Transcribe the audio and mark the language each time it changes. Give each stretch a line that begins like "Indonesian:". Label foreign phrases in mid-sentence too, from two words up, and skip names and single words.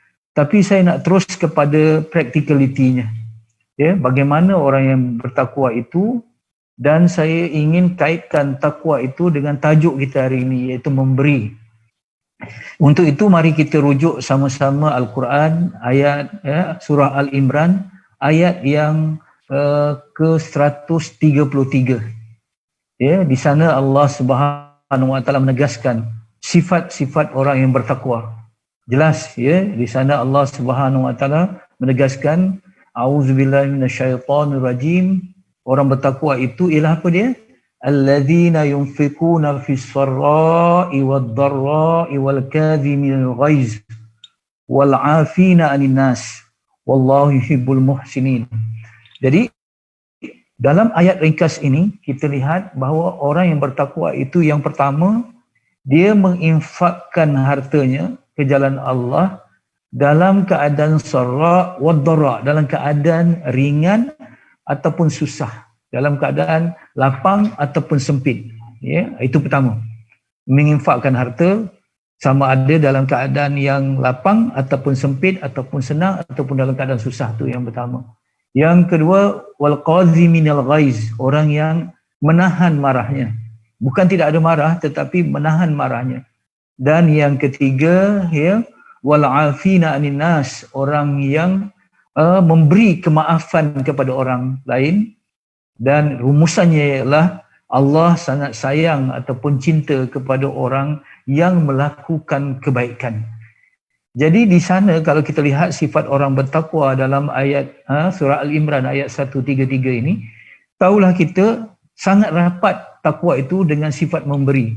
Malay: Tapi saya nak terus kepada practicality-nya, Ya, bagaimana orang yang bertakwa itu, dan saya ingin kaitkan takwa itu dengan tajuk kita hari ini, iaitu memberi. Untuk itu mari kita rujuk sama-sama Al-Quran, ayat surah Al-Imran, ayat yang ke-133. Ya, di sana Allah
Arabic: سبحانه وتعالى
Malay: menegaskan sifat-sifat orang yang bertakwa. Jelas ya, di sana Allah
Arabic: سبحانه وتعالى
Malay: menegaskan
Arabic: أعوذ بالله من الشيطان الرجيم.
Malay: Orang bertakwa itu ialah apa dia?
Arabic: الذين ينفقون في السراء والضراء والكاظمين الغيظ والعافين عن الناس والله يحب المحسنين.
Malay: Jadi dalam ayat ringkas ini kita lihat bahawa orang yang bertakwa itu yang pertama, dia menginfakkan hartanya ke jalan Allah dalam keadaan
Arabic: السراء والضراء',
Malay: dalam keadaan ringan ataupun susah, dalam keadaan lapang ataupun sempit. Ya, itu pertama. Menginfakkan harta sama ada dalam keadaan yang lapang ataupun sempit ataupun senang ataupun dalam keadaan susah, tu yang pertama. Yang kedua,
Arabic: والكاظمين الغيظ,
Malay: orang yang menahan marahnya. Bukan tidak ada marah tetapi menahan marahnya. Dan yang ketiga,
Arabic: ya, والعافين عن الناس,
Malay: orang yang memberi kemaafan kepada orang lain. Dan rumusannya ialah Allah sangat sayang ataupun cinta kepada orang yang melakukan kebaikan. Jadi di sana kalau kita lihat sifat orang bertakwa dalam ayat surah Al-Imran ayat 133 ini, tahulah kita sangat rapat takwa itu dengan sifat memberi.